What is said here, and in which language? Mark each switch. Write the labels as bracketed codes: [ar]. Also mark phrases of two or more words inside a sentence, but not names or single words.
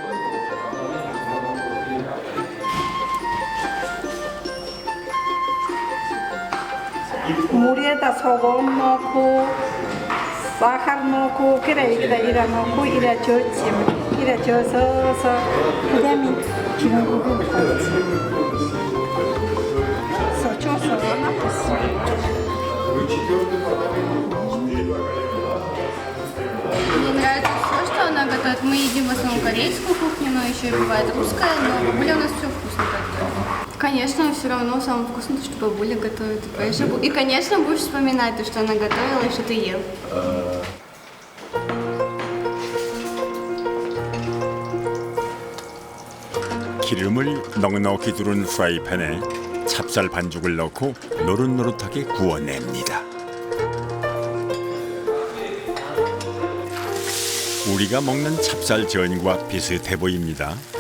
[ko] 물에다 소금 넣고 사카르 넣고 그래 이래 넣고 이래 젓지 이래 젓어서 그다음에 기름국을 넣지. 서쳐서 넣었어. [ru] Мне нравится все, что она готовит. Мы едим в основном корейскую кухню, но еще и бывает русская, но бабуля у нас все вкусно готовит. Конечно, все равно самое вкусное, то, что бабуля готовит. И, конечно, будешь вспоминать то, что она готовила и что ты ел. [ko] 기름을 넉넉히 두른 프라이팬에 찹쌀 반죽을 넣고 노릇노릇하게 구워냅니다. 우리가 먹는 찹쌀전과 비슷해 보입니다.